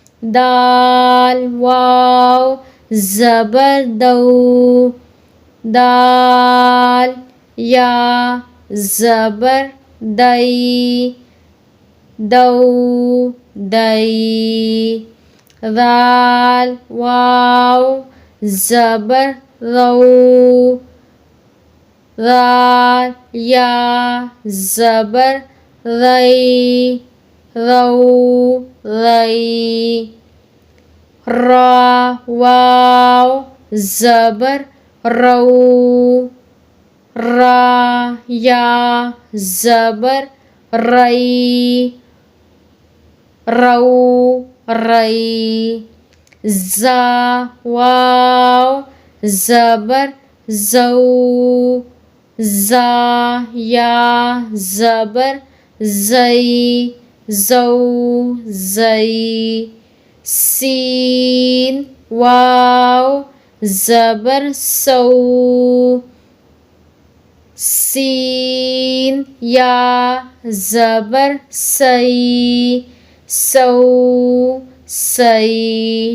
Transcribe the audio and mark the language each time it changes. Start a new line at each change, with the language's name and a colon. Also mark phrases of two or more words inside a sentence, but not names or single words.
Urdu: دال، واؤ، زبر دَؤ، دال، یا، زبر دَئی، دَؤ، دَئی. دال، واؤ، زبر رَؤ، دال, یا، زبر رَئی، رَؤ، رَئی. را، واؤ، زبر رَؤ، را، یا، زبر رَئی، رَؤ، رَئی. زا، واؤ، زبر زَؤ، زا، یا، زبر زَئی، زَؤ، زَئی. سین، واؤ، زبر سَؤ، سین، یا، زبر سَئی، سَؤ، سَئی.